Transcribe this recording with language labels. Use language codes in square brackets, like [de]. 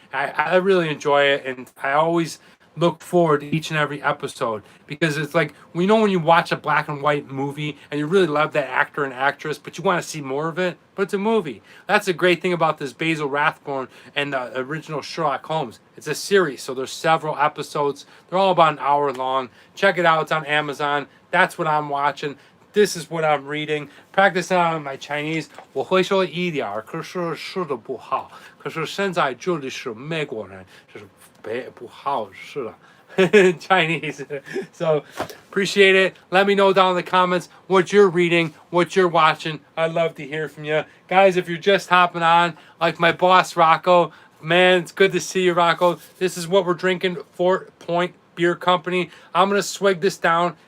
[en] I really enjoy it, and I always look forward to each and every episode because it's like, we know when you watch a black and white movie and you really love that actor and actress, but you want to see more of it, but it's a movie. That's the great thing about this Basil Rathbone and the original Sherlock Holmes. It's a series, so there's several episodes. They're all about an hour long. Check it out. It's on Amazon. That's what I'm watching. This is what I'm reading. Practicing on my Chinese. [zh] 我会说一点儿，可是说的不好。可是现在这里是美国人，就是不好是了。 [en] Chinese. So appreciate it. Let me know down in the comments what you're reading, what you're watching. I'd love to hear from you. Guys, if you're just hopping on, like my boss Rocco, man, it's good to see you, Rocco. This is what we're drinking, 4 Point Beer Company. I'm going to swig this down.